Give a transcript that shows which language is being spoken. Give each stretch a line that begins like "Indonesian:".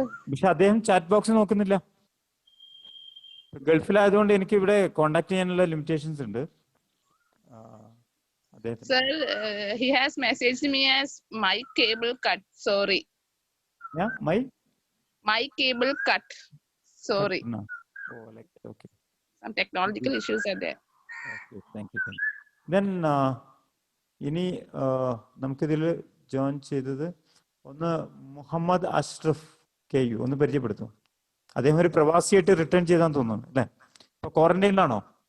Malayalam: പക്ഷെ അദ്ദേഹം chat box നോക്കുന്നില്ല. ഗൾഫിലായതുകൊണ്ട് എനിക്ക് ഇവിടെ കോണ്ടാക്ട് ചെയ്യാനുള്ള ലിമിറ്റേഷൻസ് ഉണ്ട്.
English: Sir, he has messaged me as my cable cut. Sorry. Yeah, my My cable cut. Sorry. no. Oh, like okay. Some technological issues are there. Okay, thank you.
Malayalam: Then ഇനി നമുക്കിതിൽ join ചെയ്തത് ഒന്ന് Muhammad Ashraf K U ഒന്ന് പരിചയപ്പെടുത്തും. അദ്ദേഹം ഒരു പ്രവാസിയായിട്ട് return ചെയ്താന്ന് തോന്നുന്നു അല്ലെ? ഇപ്പൊ ക്വാറന്റൈനിലാണോ?